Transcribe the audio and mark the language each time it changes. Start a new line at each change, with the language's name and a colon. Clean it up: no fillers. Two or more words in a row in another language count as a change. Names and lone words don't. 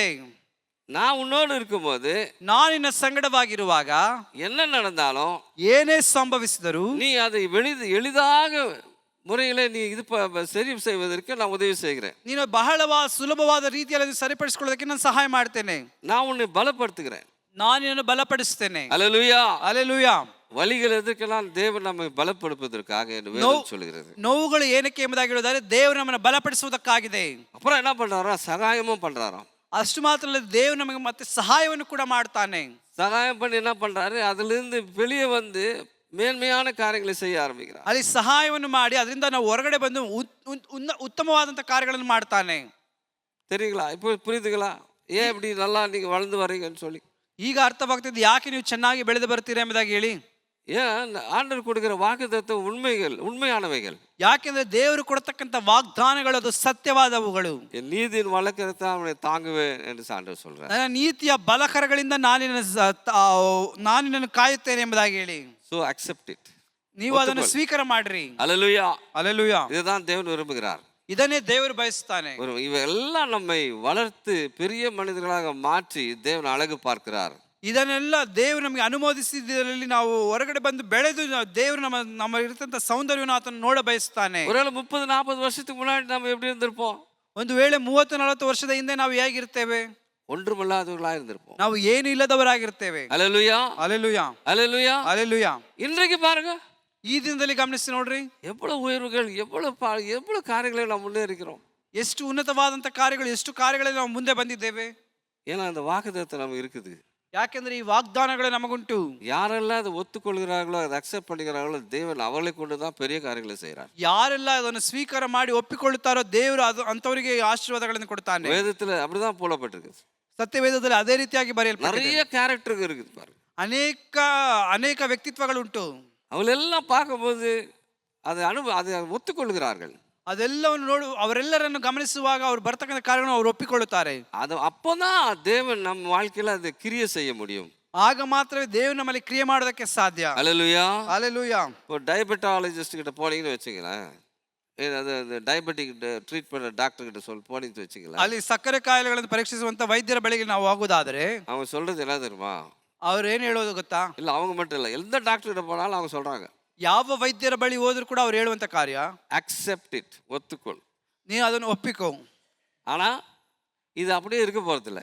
Tamil: நான் உன்னோடு இருக்கும்போது,
Kannada: ನಾನು ನಿನ್ನ ಸಂಗಡವಾಗಿರುವಾಗ
Tamil: என்ன நடந்தாலும்
Kannada: ಏನೇ ಸಂಭವಿಸಿದರೂ
Tamil: நீ அதை எளிதாக முறையில நீ இது சரி செய்வதற்கு நான் உதவி செய்கிறேன்.
Kannada: ನೀನು ಬಹಳವಾದ ಸುಲಭವಾದ ರೀತಿಯಲ್ಲಿ ಅದನ್ನು ಸರಿಪಡಿಸಿಕೊಳ್ಳೋದಕ್ಕೆ ನಾನು ಸಹಾಯ ಮಾಡ್ತೇನೆ.
Tamil: நான் உன்னை பலப்படுத்துகிறேன்.
Kannada: ನಾನು ನಿನ್ನನ್ನು ಬಲಪಡಿಸ್ತೇನೆ.
Tamil: அல்லேலூயா.
Kannada: ಅಲ್ಲೆಲೂಯಾ.
Tamil: வலிகள் எதற்கெல்லாம் தேவன் நம்மை பலப்படுத்துவதற்காக என்று வேதம் சொல்கிறது.
Kannada: ನೋವುಗಳು ಏನಕ್ಕೆ ಎಂಬುದಾಗಿ ಹೇಳುವುದಾದರೆ ದೇವರು ನಮ್ಮನ್ನು ಬಲಪಡಿಸುವುದಕ್ಕಾಗಿದೆ.
Tamil: அப்புறம் என்ன பண்றாராம், சகாயமும் பண்றாராம்.
Kannada: ಅಷ್ಟು ಮಾತ್ರ ಅಲ್ಲ, ದೇವರು ನಮಗೆ ಮತ್ತೆ ಸಹಾಯವನ್ನು ಕೂಡ ಮಾಡ್ತಾನೆ.
Tamil: சகாயம் பண்ணி என்ன பண்றாரு, அதிலிருந்து வெளியே வந்து மேன்மையான காரியங்களை செய்ய ஆரம்பிக்கிறார்.
Kannada: ಅಲ್ಲಿ ಸಹಾಯವನ್ನು ಮಾಡಿ ಅದರಿಂದ ನಾವು ಹೊರಗಡೆ ಬಂದು ಉತ್ತಮವಾದಂಥ ಕಾರ್ಯಗಳನ್ನು ಮಾಡ್ತಾನೆ.
Tamil: தெரியுங்களா? இப்போ புரியுதுங்களா ஏன் இப்படி நல்லா நீங்க வளர்ந்து வரீங்கன்னு சொல்லி?
Kannada: ಈಗ ಅರ್ಥವಾಗ್ತಿದೆ ಯಾಕೆ ನೀವು ಚೆನ್ನಾಗಿ ಬೆಳೆದು ಬರ್ತೀರಾ ಎಂಬುದಾಗಿ ಹೇಳಿ.
Tamil: ஏன் ஆண்டவர் கொடுக்கிற வாக்குத்தத்தம் உண்மையானவைகள்.
Kannada: ಯಾಕೆಂದ್ರೆ ದೇವರು ಕೊಡತಕ್ಕಂಥ ವಾಗ್ದಾನಗಳು ಅದು ಸತ್ಯವಾದವುಗಳು.
Tamil: என் நீதியின் வழக்கத்தை அவனை தாங்குவேன் என்று ஆண்டவர் சொல்றார்.
Kannada: ನನ್ನ ನೀತಿಯ ಬಲಕರಗಳಿಂದ ನಾನು ನಿನ್ನನ್ನು ಕಾಯುತ್ತೇನೆ ಎಂಬುದಾಗಿ ಹೇಳಿ.
English: So accept it.
Kannada: ನೀವು ಅದನ್ನು ಸ್ವೀಕಾರ ಮಾಡ್ರಿ.
Tamil: அல்லேலூயா.
Kannada: ಅಲ್ಲೆಲೂಯಾ.
Tamil: இதுதான் தேவன் விரும்புகிறார்.
Kannada: ಇದನ್ನೇ ದೇವರು ಬಯಸ್ತಾನೆ.
Tamil: இவையெல்லாம் நம்மை வளர்த்து பெரிய மனிதர்களாக மாற்றி தேவன் அழகு பார்க்கிறார்.
Kannada: ಇದನ್ನೆಲ್ಲ ದೇವರು ನಮಗೆ ಅನುಮೋದಿಸಿದಲ್ಲಿ ನಾವು ಹೊರಗಡೆ ಬಂದು ಬೆಳೆದು ದೇವರು ನಮ್ಮ ಇರತಂತ ಸೌಂದರ್ಯವನ್ನು ಆತನ ನೋಡ ಬಯಸ್ತಾನೆ.
Tamil: ஒருவேளை 30-40 வருஷத்துக்கு முன்னாடி நம்ம எப்படி இருந்திருப்போம்?
Kannada: ಒಂದು ವೇಳೆ 30-40 ವರ್ಷದ ಹಿಂದೆ ನಾವು ಹೇಗಿರ್ತೇವೆ?
Tamil: ஒன்றுமில்லாதவர்களா இருந்திருப்போம்.
Kannada: ನಾವು ಏನು ಇಲ್ಲದವರಾಗಿರ್ತೇವೆ.
Tamil: அல்லேலூயா.
Kannada: ಅಲ್ಲೆಲೂಯಾ.
Tamil: அல்லேலூயா.
Kannada: ಅಲ್ಲೆಲೂಯಾ.
Tamil: இன்றைக்கு பாருங்க,
Kannada: ಈ ದಿನದಲ್ಲಿ ಗಮನಿಸಿ ನೋಡ್ರಿ,
Tamil: எவ்வளவு உயர்வுகள், எவ்வளவு காரியங்களை நாம் முன்னேறிக்கிறோம்.
Kannada: ಎಷ್ಟು ಉನ್ನತವಾದಂಥ ಕಾರ್ಯಗಳು, ಎಷ್ಟು ಕಾರ್ಯಗಳಲ್ಲಿ ನಾವು ಮುಂದೆ ಬಂದಿದ್ದೇವೆ.
Tamil: ஏன்னா அந்த வாக்குத்தத்தம் நமக்கு இருக்குது.
Kannada: ಯಾಕೆಂದ್ರೆ ಈ ವಾಗ್ದಾನಗಳು ನಮಗುಂಟು.
Tamil: யாரெல்லாம் அதை ஒத்துக்கொள்கிறார்களோ, அதை அக்செப்ட் பண்ணிக்கிறார்களோ, தேவன் அவர்களை கொண்டு தான் பெரிய காரியங்களை செய்கிறார்.
Kannada: ಯಾರೆಲ್ಲ ಅದನ್ನು ಸ್ವೀಕಾರ ಮಾಡಿ ಒಪ್ಪಿಕೊಳ್ಳುತ್ತಾರೋ ದೇವರು ಅಂತವರಿಗೆ ಆಶೀರ್ವಾದಗಳನ್ನು ಕೊಡ್ತಾನೆ.
Tamil: வேதத்துல அப்படிதான் போடப்பட்டிருக்கு.
Kannada: ಸತ್ಯವೇದದಲ್ಲಿ ಅದೇ ರೀತಿಯಾಗಿ ಬರೆಯಲ್ಪಟ್ಟಿದೆ.
Tamil: நிறைய கேரக்டர் இருக்குது பாருங்க.
Kannada: ಅನೇಕ ವ್ಯಕ್ತಿತ್ವಗಳುಂಟು.
Tamil: அவங்களெல்லாம் பார்க்கும்போது அதை ஒத்துக்கொள்கிறார்கள்.
Kannada: ಅದೆಲ್ಲವನ್ನು ಅವರೆಲ್ಲರನ್ನು ಗಮನಿಸುವಾಗ ಅವರು ಬರ್ತಕ್ಕಂಥ ಕಾರ್ಯಗಳನ್ನು ಅವರು ಒಪ್ಪಿಕೊಳ್ಳುತ್ತಾರೆ.
Tamil: அது அப்போதான் தேவன் நம்ம வாழ்க்கையில அதை கிரியை செய்ய முடியும்.
Kannada: ಆಗ ಮಾತ್ರವೇ ದೇವರು ನಮ್ಮಲ್ಲಿ ಕ್ರಿಯೆ ಮಾಡೋದಕ್ಕೆ ಸಾಧ್ಯ.
Tamil: அல்லேலூயா.
Kannada: ಅಲ್ಲೆಲೂಯಾ.
Tamil: இப்போ டயபெட்டாலஜிஸ்ட் கிட்ட போனீங்கன்னு வச்சுங்களேன், அது
English: diabetic treat
Tamil: பண்ண டாக்டர் கிட்ட போனீங்கன்னு வச்சுங்களேன்,
Kannada: ಅಲ್ಲಿ ಸಕ್ಕರೆ ಕಾಯಿಲೆಗಳನ್ನು ಪರೀಕ್ಷಿಸುವಂತ ವೈದ್ಯರ ಬಳಿಗೆ ನಾವು ಹೋಗುವುದಾದ್ರೆ
Tamil: அவங்க சொல்றது என்ன தெரியுமா?
Kannada: ಅವ್ರು ಏನು ಹೇಳೋದು ಗೊತ್ತಾ?
Tamil: இல்ல அவங்க மட்டும் இல்ல, எந்த டாக்டர் கிட்ட போனாலும் அவங்க சொல்றாங்க,
Kannada: ಯಾವ ವೈದ್ಯರ ಬಳಿ ಹೋದ್ರು ಕೂಡ ಅವ್ರು ಹೇಳುವಂತ ಕಾರ್ಯ,
English: accept it,
Tamil: ஒத்துக்கொள்,
Kannada: ನೀನು ಅದನ್ನು ಒಪ್ಪಿಕೋ.
Tamil: ஆனா இது அப்படியே இருக்க போறதில்ல.